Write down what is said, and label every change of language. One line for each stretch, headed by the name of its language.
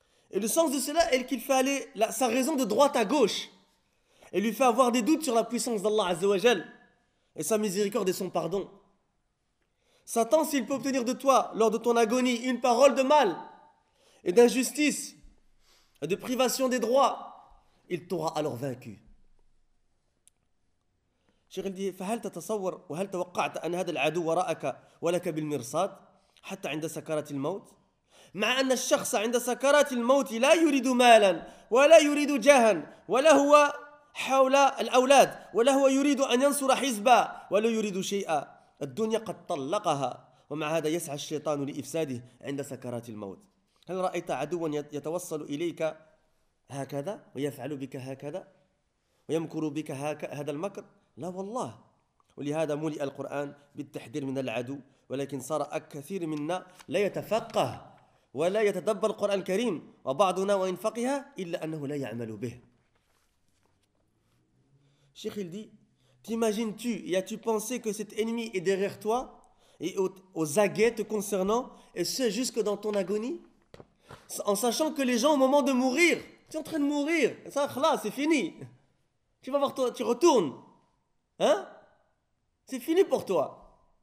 French: Et le sens de cela est qu'il fait aller sa raison de droite à gauche et lui fait avoir des doutes sur la puissance d'Allah Azza wa Jalla et sa miséricorde et son pardon. Satan, s'il peut obtenir de toi, lors de ton agonie, une parole de mal et d'injustice, et de privation des droits, il t'aura alors vaincu. Cheikh, il dit,
Arabic: فَهَلْ تَتَصَوَّرْ وَهَلْ تَوَقَّعْتَ أَنْ هَدَ الْعَدُوَ وَرَأَكَ وَلَكَ بِالْمِرْصَادِ حَتَّى عِنْدَ سَكَرَةِ الْمَوْتِ مع أن الشخص عند سكرة الموت لا يريد مالا ولا يريد جاها ولا هو حول الأولاد ولا هو يريد أن ينصر حزبا ولا يريد شيئا الدنيا قد طلقها ومع هذا يسعى الشيطان لإفساده عند سكرات الموت. هل رأيت عدوا يتوصل إليك هكذا ويفعل بك هكذا ويمكر بك هذا المكر؟ لا والله. ولهذا ملئ القرآن بالتحذير من العدو، ولكن صار كثير منا لا يتفقه ولا يتدبر القرآن الكريم، وبعضنا وإن فقه إلا أنه لا يعمل به.
French: Cheikh, il dit, t'imagines-tu et as-tu pensé que cet ennemi est derrière toi et aux aguets te concernant, et ce jusque dans ton agonie, en sachant que les gens au moment de mourir, tu es en train de mourir, ça, là, c'est fini, tu vas voir toi, tu retournes, hein, c'est fini pour toi.